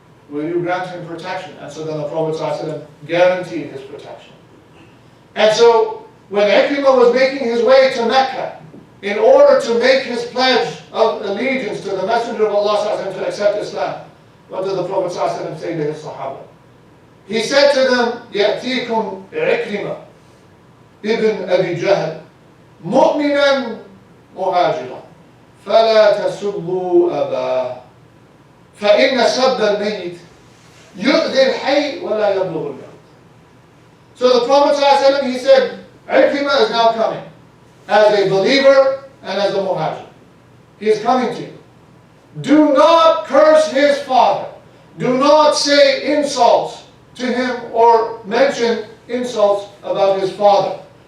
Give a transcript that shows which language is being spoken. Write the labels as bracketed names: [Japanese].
[English] Will you grant him protection? And so then the Prophet ﷺ guaranteed his protection. And so when Ikrimah was making his way to Mecca, in order to make his pledge of allegiance to the Messenger of Allah ﷺ to accept Islam, what did the Prophet ﷺ say to his Sahaba? He said to them, [Arabic] يَأْتِيكُمْ عِكْرِمَةٌ ibn Abi Jahl مُؤْمِنًا مُهَاجِرًا فَلَا تَسُبُّوا أَبَاهُ فَإِنَّ سَبَّ الْمَيِّتِ يُؤْذِي الْحَيِّ وَلَا يَبْلُغُ الْمَوْتِ. [English] So the Prophet ﷺ, he said, Ikrimah is now coming as a believer and as a muhajir. He is coming to you. Do not curse his father. Do not say insults to him or mention insults about his father.